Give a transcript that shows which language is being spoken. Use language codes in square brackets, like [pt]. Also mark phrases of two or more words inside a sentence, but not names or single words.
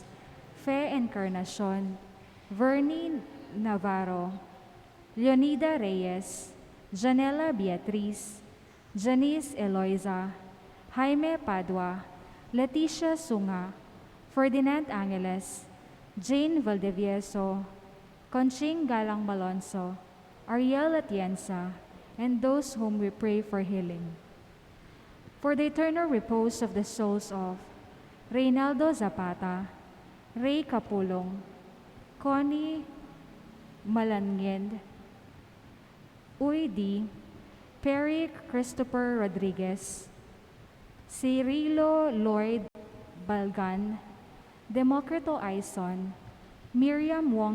[en] Fe Encarnacion, Vernie Navarro, Leonida Reyes, Janela Beatriz, Janice Eloisa, Jaime Padua, Leticia Sunga, Ferdinand Angeles, Jane Valdevieso, Conching Galang Malonzo, Ariel Atienza, and those whom we pray for healing. For the eternal repose of the souls of Reynaldo Zapata, Ray Capulong, Connie Malangend, Uy D, Perry Christopher Rodriguez, Cirilo Lloyd Balgan, Democrito Aison, Miriam Wong